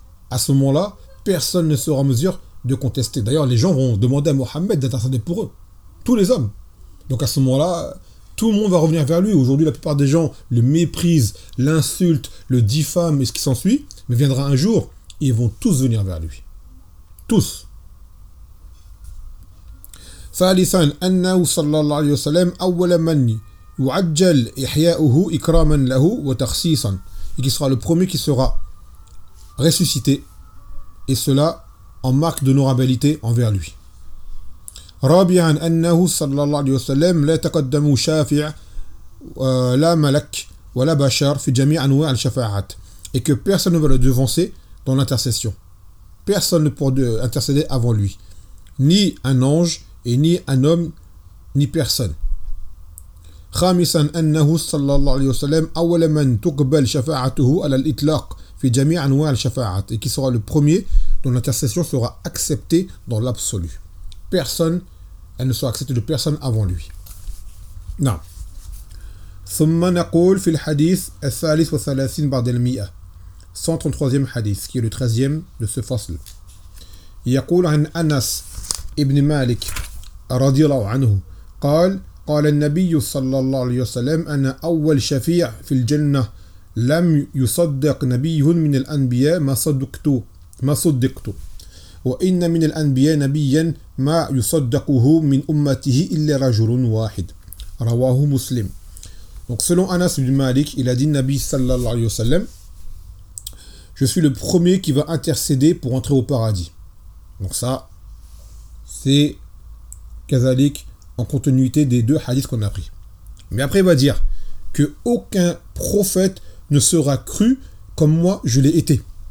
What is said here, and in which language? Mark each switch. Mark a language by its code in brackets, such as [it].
[fr] À ce moment-là, personne ne sera en mesure de contester. D'ailleurs, les gens vont demander à Mohammed d'intercéder pour eux, tous les hommes. Donc à ce moment-là, tout le monde va revenir vers lui. Aujourd'hui, la plupart des gens le méprisent, l'insultent, le diffament et ce qui s'ensuit, mais viendra un jour, ils vont tous venir vers lui. Tous. [ar] ثالثا أنه صلى الله عليه وسلم أول من يعجل إحياؤه إكراما له وتخصيصا. [fr] Et qui sera le premier qui sera ressuscité, et cela en marque d'honorabilité envers lui. [ar] رابعا أنه صلى الله عليه وسلم لا تقدم شافع لا ملك ولا بشر في جميع أنواع الشفاعات. [fr] Et que personne ne va le devancer dans l'intercession. Personne ne pourra intercéder avant lui, ni un ange et ni un homme, ni personne. [ar] خامسا أنه صلى الله عليه وسلم أول من تقبل شفاعته على الإطلاق في جميع أنواع الشفاعات. [fr] Et qui sera le premier dont l'intercession sera acceptée dans l'absolu. Personne, elle ne sera acceptée de personne avant lui. [ar] نعم. ثم نقول في الحديث الثالث والثلاثين بعد المئة. [fr] 133e hadith, qui est le 13e de ce fasl. [ar] يقول عن أنس ابن مالك رضي الله عنه قال قال النبي صلى الله عليه وسلم أنا أول شفيع في الجنة لم يصدق نبي من الأنبياء ما صدقت ما صدقت وإن من الأنبياء نبيا ما يصدقه من أمته إلا رجل واحد رواه مسلم. [fr] Donc selon Anas ibn Malik, il a dit le Nabi sallallahu alayhi wa sallam, je suis le premier qui va intercéder pour entrer au paradis. Donc ça, c'est kazalik en continuité des deux hadiths qu'on a pris. Mais après, il va dire que aucun prophète ne sera cru comme moi je l'ai été.